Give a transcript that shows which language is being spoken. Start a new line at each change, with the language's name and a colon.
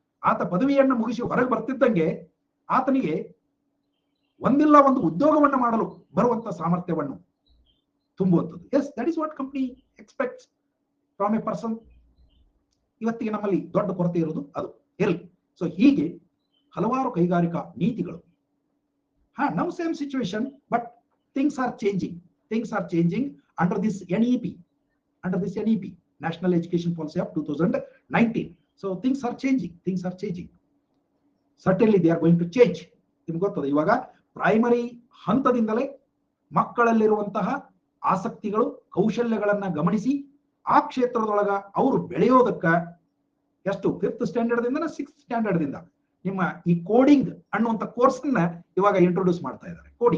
Kannada: ಆತ ಪದವಿಯನ್ನ ಮುಗಿಸಿ ಹೊರಗೆ ಬರ್ತಿದ್ದಂಗೆ ಆತನಿಗೆ ಒಂದಿಲ್ಲ ಒಂದು ಉದ್ಯೋಗವನ್ನ ಮಾಡಲು ಬರುವಂತ ಸಾಮರ್ಥ್ಯವನ್ನು ತುಂಬುವಂಥದ್ದು.
English: Yes, that is what company expects from a person.
Kannada: ಇವತ್ತಿಗೆ ನಮ್ಮಲ್ಲಿ ದೊಡ್ಡ ಕೊರತೆ ಇರೋದು ಅದು ಇರಲಿ. ಸೊ ಹೀಗೆ ಹಲವಾರು ಕೈಗಾರಿಕಾ ನೀತಿಗಳು.
English: Now same situation, but things are changing under this NEP, National Education Policy of 2019. So things are changing. Certainly they are going to change.
Kannada: ನಿಮ್ಗೆ ಗೊತ್ತದೆ, ಇವಾಗ ಪ್ರೈಮರಿ ಹಂತದಿಂದಲೇ ಮಕ್ಕಳಲ್ಲಿರುವಂತಹ ಆಸಕ್ತಿಗಳು, ಕೌಶಲ್ಯಗಳನ್ನ ಗಮನಿಸಿ ಆ ಕ್ಷೇತ್ರದೊಳಗ ಅವರು ಬೆಳೆಯೋದಕ್ಕ ಎಷ್ಟು 5th ಸ್ಟ್ಯಾಂಡರ್ಡ್ ದಿಂದ 6th ಸ್ಟ್ಯಾಂಡರ್ಡ್ ದಿಂದ ನಿಮ್ಮ ಈ ಕೋಡಿಂಗ್ ಅನ್ನುವಂತ ಕೋರ್ಸ್ ಅನ್ನ ಇವಾಗ ಇಂಟ್ರೊಡ್ಯೂಸ್ ಮಾಡ್ತಾ ಇದ್ದಾರೆ.